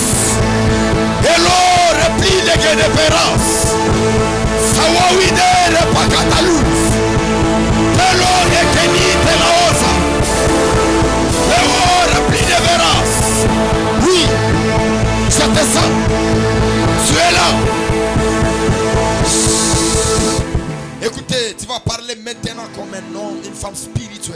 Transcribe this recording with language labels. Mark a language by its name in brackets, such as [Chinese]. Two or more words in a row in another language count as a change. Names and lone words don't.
[French] Elo repli lege de peras. Sawawide pa catalus. Elo ekeni de la osa. Elo repli de veras. Oui, je te sens. Tu es là. Écoutez, tu vas parler maintenant comme un homme, une femme spirituelle.